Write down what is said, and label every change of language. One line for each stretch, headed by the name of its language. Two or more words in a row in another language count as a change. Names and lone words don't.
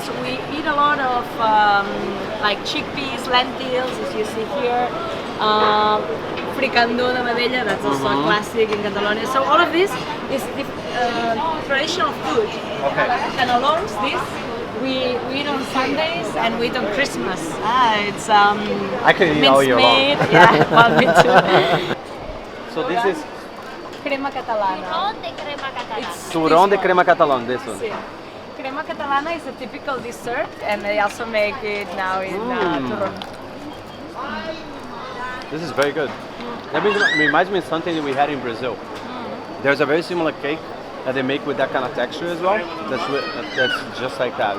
English: We eat a lot of like chickpeas, lentils, as you see here,
Catalan: fricandó de vedella,
English: that's also a classic in Catalonia. So all of this is traditional food. Okay. Canelons, this we eat on Sundays and we eat on Christmas. It's I could eat all year long. Yeah, well, me too. So this is
Spanish: crema catalana. Turrón de crema catalana.
English: It's
Spanish: turrón de
English: this
Spanish: crema catalán,
English: this one.
Spanish: Sí.
English: Crema catalana is a typical dessert, and they also make it now in turrón. This is very good. That reminds me of something that we had in Brazil. There's a very similar cake that they make with that kind of texture as well. That's just like that.